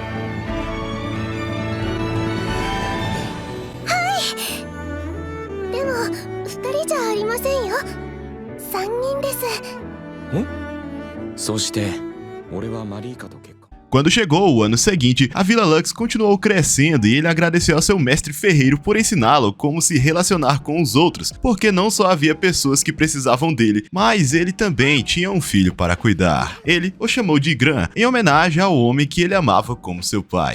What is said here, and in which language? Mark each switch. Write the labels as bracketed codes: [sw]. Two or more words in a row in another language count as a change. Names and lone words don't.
[ja] でも2人じゃありませんよ。3人です。そうして俺はマリーカと結婚。 [pt] Quando chegou o ano seguinte, a Vila Lux continuou crescendo e ele agradeceu ao seu mestre ferreiro por ensiná-lo como se relacionar com os outros, porque não só havia pessoas que precisavam dele, mas ele também tinha um filho para cuidar. Ele o chamou de Gran, em homenagem ao homem que ele amava como seu pai.